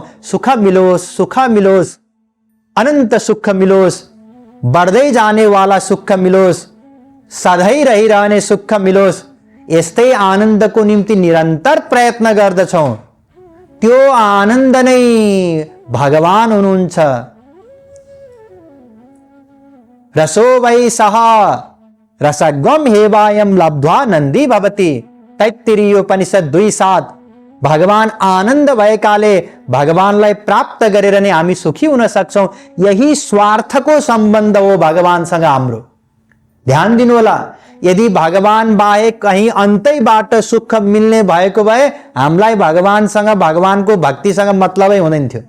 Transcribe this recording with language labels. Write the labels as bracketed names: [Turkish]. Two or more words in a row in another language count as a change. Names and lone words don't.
[Nepali] सुख मिलोस्, सुख मिलोस्, अनन्त सुख मिलोस्, बढ्दै जाने वाला सुख मिलोस्, सधैँ रहिरहने सुख मिलोस्, यस्तै आनन्दको निम्ति निरन्तर प्रयत्न गर्दछौं। त्यो आनन्द नै भगवान हुनुहुन्छ। [Sanskrit] रसो वै सः रसगम हेवायम लब्ध्वा नन्दी भवति, तैत्तिरीयोपनिषद 2:7। [Nepali] भगवान आनन्द भएकाले भगवानलाई प्राप्त गरेर नै हामी सुखी हुन सक्छौं। यही स्वार्थको सम्बन्ध हो भगवानसँग हाम्रो। ध्यान दिनु होला, यदि भगवान बाहेक कहीं अन्तैबाट सुख मिल्ने भएको भए हामीलाई भगवानसँग, भगवानको भक्तिसँग मतलबै हुँदैन थियो।